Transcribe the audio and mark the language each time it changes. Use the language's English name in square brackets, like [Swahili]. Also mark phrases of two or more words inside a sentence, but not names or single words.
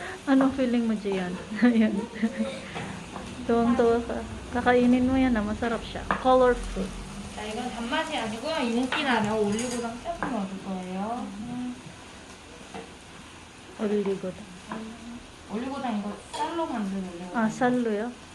[Filipino] Anong feeling mo, Gian? Ayan. Tuwang-tuwa ka. Kakainin mo yan, masarap siya. Colorful. [Korean] 자, 이건 단맛이 아니고요. 윤기나 올리고당 조금 넣어줄 거예요. 올리고당. 올리고당 이거 쌀로 만든 올리고당. 아, 쌀로요?